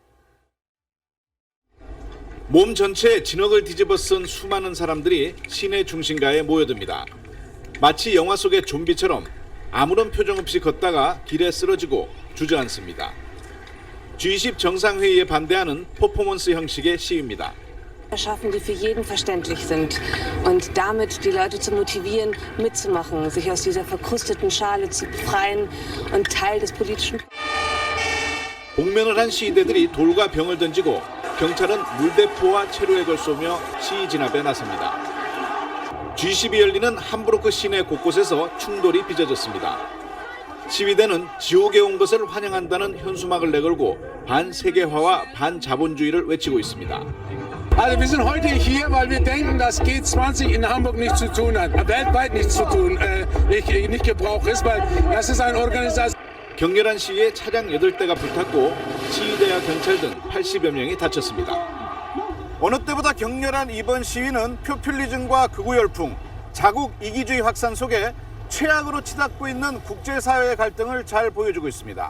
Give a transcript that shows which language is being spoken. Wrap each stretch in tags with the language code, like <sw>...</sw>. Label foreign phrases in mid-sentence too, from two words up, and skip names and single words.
<ko>몸 전체에 진흙을 뒤집어 쓴 수많은 사람들이 시내 중심가에 모여듭니다. 마치 영화 속의 좀비처럼 아무런 표정 없이 걷다가 길에 쓰러지고 주저앉습니다. G20 정상회의에 반대하는 퍼포먼스 형식의 시위입니다.</ko> <de>Schaffen, die für jeden verständlich sind und damit die Leute zu motivieren, mitzumachen, sich aus dieser verkrusteten Schale zu befreien und Teil des politischen.</de> <ko>복면을 한 시위대들이 돌과 병을 던지고 경찰은 물대포와 체류액을 쏘며 시위 진압에 나섭니다. G10이 열리는 함부르크 시내 곳곳에서 충돌이 빚어졌습니다. 시위대는 지옥에 온 것을 환영한다는 현수막을 내걸고 반세계화와 반자본주의를 외치고 있습니다.</ko> <de>Also wir sind heute hier, weil wir denken, dass G20 in Hamburg nichts zu tun hat, weltweit nichts zu tun, nicht Gebrauch ist, weil das ist eine Organisation.</de> <ko>격렬한 시위에 차량 8대가 불탔고 시위대와 경찰 등 80여 명이 다쳤습니다. 어느 때보다 격렬한 이번 시위는 포퓰리즘과 극우 열풍, 자국 이기주의 확산 속에 최악으로 치닫고 있는 국제사회의 갈등을 잘 보여주고 있습니다.</ko>